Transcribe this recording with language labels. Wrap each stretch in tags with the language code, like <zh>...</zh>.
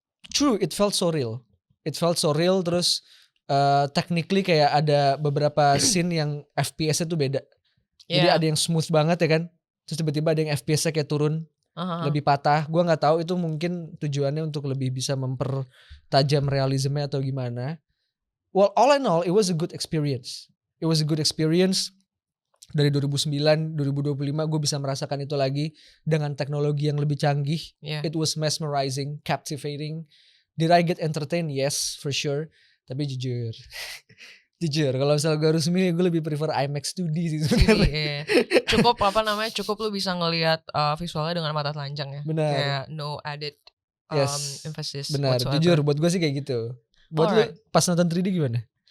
<en>True, it felt so real.</en> <id>It felt so real. Terus technically kayak ada beberapa scene yang FPS-nya tuh beda. Jadi ada yang smooth banget ya kan. Terus tiba-tiba ada yang FPS-nya kayak turun. Lebih patah. Gue gak tahu itu mungkin tujuannya untuk lebih bisa mempertajam realismenya atau gimana.</id> <en>Well, all in all, it was a good experience. It was a good experience.</en> <id>Dari 2009, 2025 gue bisa merasakan itu lagi dengan teknologi yang lebih canggih.</id> <en>It was mesmerizing, captivating. Did I get entertained? Yes, for sure.</en> <id>Tapi jujur, kalau misalnya gue harus milih, gue lebih prefer IMAX 2D sih sebenarnya. Cukup lu bisa ngelihat visualnya dengan mata telanjang ya. Benar.</id> <en>Kayak no added emphasis.</en> <id>Benar,</id> <en>whatsoever.</en> <id>jujur buat gue sih kayak gitu. Buat lu pas nonton 3D gimana?</id>